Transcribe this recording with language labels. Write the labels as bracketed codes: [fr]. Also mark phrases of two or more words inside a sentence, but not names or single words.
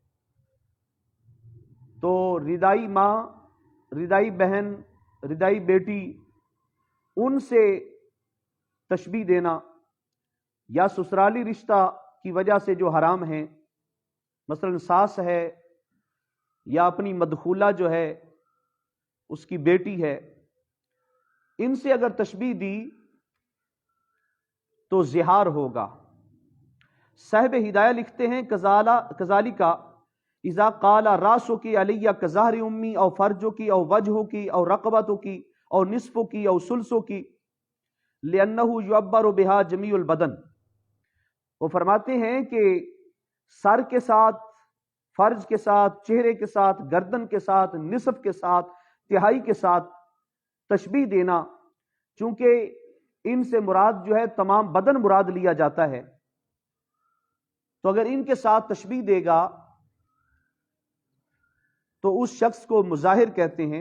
[ur] تو ردائی ماں، ردائی بہن، ردائی بیٹی، ان سے تشبیہ دینا، یا سسرالی رشتہ کی وجہ سے جو حرام ہیں، مثلا ساس ہے یا اپنی مدخولہ جو ہے اس کی بیٹی ہے، ان سے اگر تشبیہ دی تو زہار ہوگا۔ صاحب ہدایہ لکھتے ہیں [ar] کذالک اذا قال راسکی علیہ کظہر امی او فرجو کی او وجہو کی او رقبتو کی او نصفو کی او سلسو کی لأنہ یعبر بہا جمیع البدن۔ [ur] وہ فرماتے ہیں کہ سر کے ساتھ، فرج کے ساتھ، چہرے کے ساتھ، گردن کے ساتھ، نصف کے ساتھ، تہائی کے ساتھ تشبیہ دینا، چونکہ ان سے مراد جو ہے تمام بدن مراد لیا جاتا ہے، تو اگر ان کے ساتھ تشبیہ دے گا تو اس شخص کو مظاہر کہتے ہیں۔